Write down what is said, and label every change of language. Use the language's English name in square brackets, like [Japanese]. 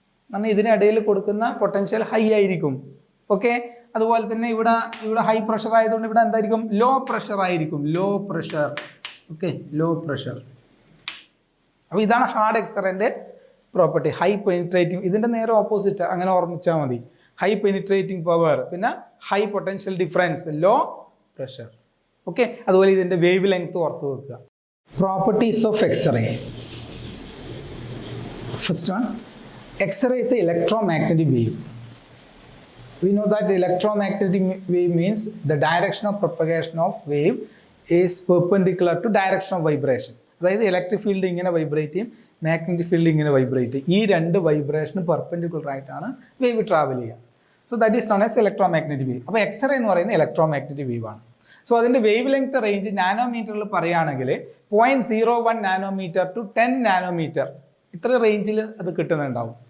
[Malayalam] എന്നാൽ ഇതിനിടയിൽ കൊടുക്കുന്ന പൊട്ടൻഷ്യൽ ഹൈ ആയിരിക്കും. ഓക്കെ, അതുപോലെ തന്നെ ഇവിടെ ഹൈ പ്രഷർ ആയതുകൊണ്ട് ഇവിടെ എന്തായിരിക്കും, ലോ പ്രഷർ ആയിരിക്കും, low pressure. Okay, low pressure. അപ്പോൾ ഇതാണ് ഹാർഡ് എക്സ്റേൻ്റെ പ്രോപ്പർട്ടി ഹൈ പെനിട്രേറ്റിംഗ്, ഇതിൻ്റെ നേരെ ഓപ്പോസിറ്റ് അങ്ങനെ ഓർമ്മിച്ചാൽ മതി. ഹൈ പെനിട്രേറ്റിംഗ് പവർ, പിന്നെ high potential difference, low pressure. Okay, അതുപോലെ ഇതിൻ്റെ വേവ് ലെങ്ത് ഓർത്ത് വെക്കുക. [English] Properties of X-ray. First one, X-ray is an electromagnetic wave. We know that electromagnetic wave means the direction of propagation of wave is perpendicular to direction of vibration. [Malayalam] അതായത് electric field ഇങ്ങനെ vibrate ചെയ്യും, magnetic field ഇങ്ങനെ vibrate ചെയ്യും. ഈ രണ്ട് vibration perpendicular ആയിട്ടാണ് wave travel ചെയ്യുക. [English] So that is known as electromagnetic wave. [Malayalam] അപ്പോൾ എക്സ്റേ എന്ന് പറയുന്നത് [English] Electromagnetic wave ആണ്. [Malayalam] സോ അതിൻ്റെ വേവ് ലെങ്ത് റേഞ്ച് നാനോമീറ്ററിൽ പറയുകയാണെങ്കിൽ 0.01 നാനോമീറ്റർ ടു 10 നാനോമീറ്റർ, ഇത്ര റേഞ്ചിൽ അത് കിട്ടുന്നുണ്ടാവും.